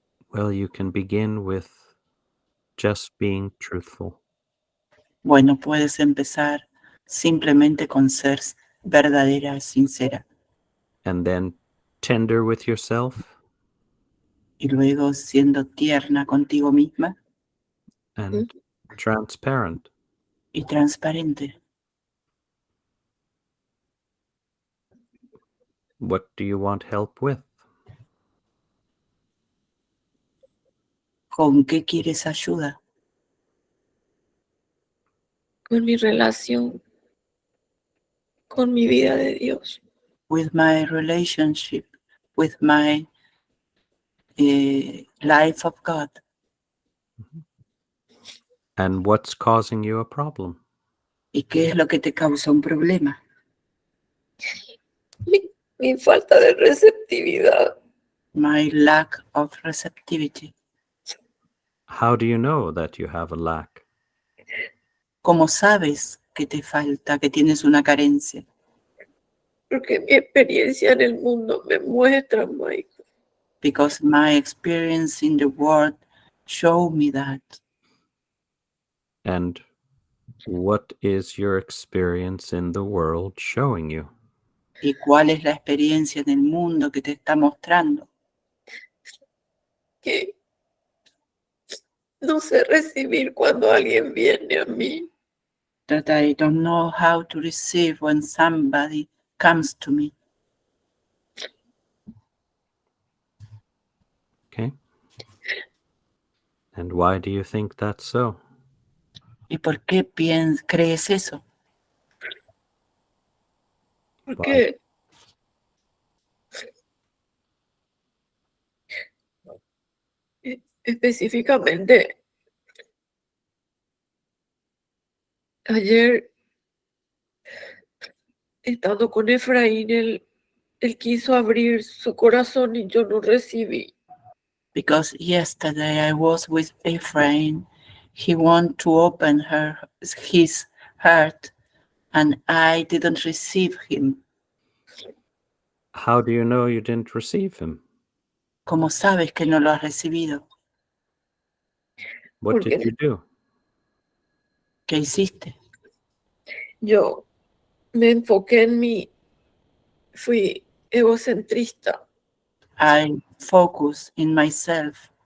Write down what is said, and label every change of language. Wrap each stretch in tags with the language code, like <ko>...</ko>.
<en>Well, you can begin with just being truthful.</en> <es>Bueno, puedes empezar simplemente con ser verdadera, sincera.</es> <en>And then tender with yourself.</en> <es>Y luego siendo tierna contigo misma.</es> <en>And transparent.</en> <es>Y transparente.</es> <en>What do you want help with?</en> <es>¿Con qué quieres ayuda? Con mi relación, con mi vida de Dios.</es> <en>With my relationship, with my life of God. And what's causing you a problem?</en> <es>¿Y qué es lo que te causa un problema? Mi falta de receptividad.</es> <en>My lack of receptivity. How do you know that you have a lack?</en> <es>¿Cómo sabes que te falta, que tienes una carencia? Porque mi experiencia en el mundo me muestra, Michael.</es> <en>Because my experience in the world show me that. And what is your experience in the world showing you?</en> <es>¿Y cuál es la experiencia en el mundo que te está mostrando? Que no sé recibir cuando alguien viene a mí.</es> <en>That I don't know how to receive when somebody comes to me. Okay. And why do you think that's so?</en> <es>¿Y por qué crees eso? Porque específicamente ayer, estando con Efraín, él quiso abrir su corazón y yo no recibí.</es> <en>Because yesterday I was with Ephraim. He wanted to open his heart, and I didn't receive him. How do you know you didn't receive him?</en> <es>¿Cómo sabes que no lo has recibido?</es> <en>What did you do?</en> <es>¿Qué hiciste? Yo me enfoqué en mí, fui egocentrista.</es> <en>I focused in myself.</en>